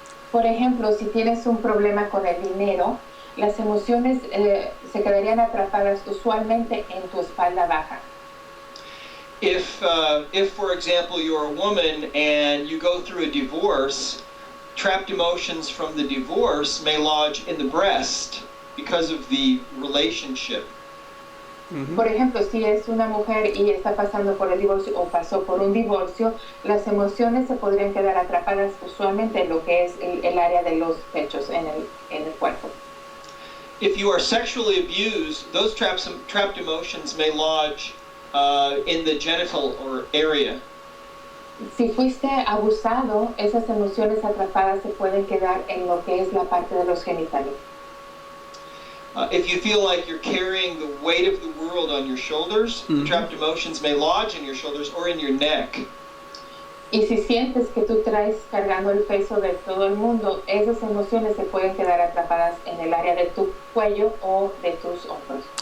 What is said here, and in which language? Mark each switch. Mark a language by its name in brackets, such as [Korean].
[Spanish] Por ejemplo, si tienes un problema con el dinero, las emociones se quedarían atrapadas usualmente en tu espalda baja. [English] If, for example, you're a woman and you go through a divorce, trapped emotions from the divorce may lodge in the breast because of the relationship. [Spanish] Por ejemplo, si es una mujer y está pasando por el divorcio o pasó por un divorcio, las emociones se podrían quedar atrapadas usualmente en lo que es el área de los pechos en el cuerpo. [English] If you are sexually abused, those trapped emotions may lodge in the genital or area. [Spanish] Si fuiste abusado, esas emociones atrapadas se pueden quedar en lo que es la parte de los genitales. [English] If you feel like you're carrying the weight of the world on your shoulders, trapped emotions may lodge in your shoulders or in your neck. [Spanish] Y si sientes que tú traes cargando el peso de todo el mundo, esas emociones se pueden quedar atrapadas en el área de tu cuello o de tus hombros.